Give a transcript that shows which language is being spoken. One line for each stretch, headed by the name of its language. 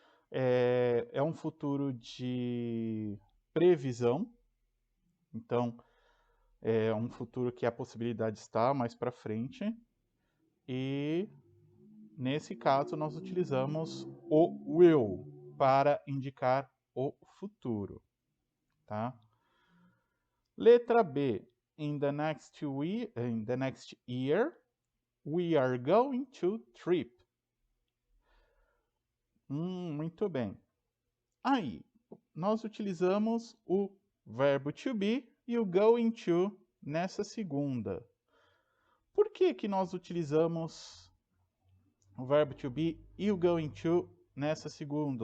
Portuguese: É um futuro de previsão, então é um futuro que a possibilidade está mais para frente, e nesse caso nós utilizamos o will para indicar o futuro, tá? Letra B.
English: In the next year, we are going to trip.
Portuguese: Muito bem. Aí, nós utilizamos o verbo to be e o going to nessa segunda. Por que que nós utilizamos o verbo to be e o going to nessa segunda?